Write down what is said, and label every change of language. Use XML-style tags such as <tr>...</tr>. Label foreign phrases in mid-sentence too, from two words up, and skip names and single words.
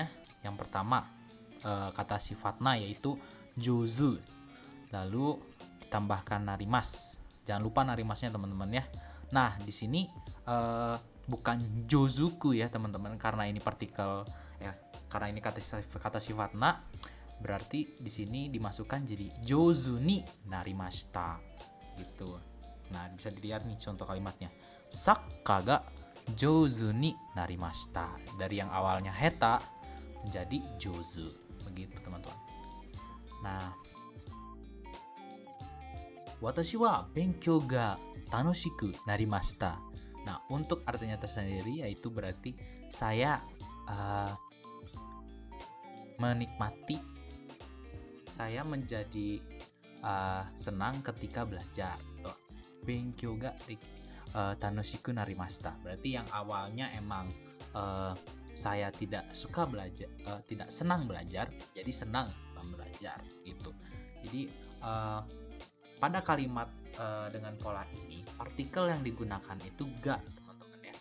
<id>Yang pertama kata sifat na yaitu jozu, lalu ditambahkan narimas. Jangan lupa narimasnya teman-teman ya. Nah, di sini bukan jozuku ya teman-teman, karena ini partikel ya, karena ini kata sifat na, berarti di sini dimasukkan jadi</id> <ja>上手になりました</ja> <id>gitu. Nah, bisa dilihat nih contoh kalimatnya.</id> <ja>サッカーが上手になりました.</ja> <id>Dari yang awalnya heta menjadi jozu. Begitu teman-teman. Nah,</id> <ja>私は勉強が楽しくなりました.</ja> <id>Nah, untuk artinya tersendiri yaitu berarti saya menikmati, saya menjadi senang ketika belajar.</id> <ja>勉強が楽しくなりました.</ja> <id>Berarti yang awalnya emang saya tidak suka belajar, tidak senang belajar, jadi senang belajar gitu. Jadi pada kalimat dengan pola ini, partikel yang digunakan itu ga teman-teman ya.</id>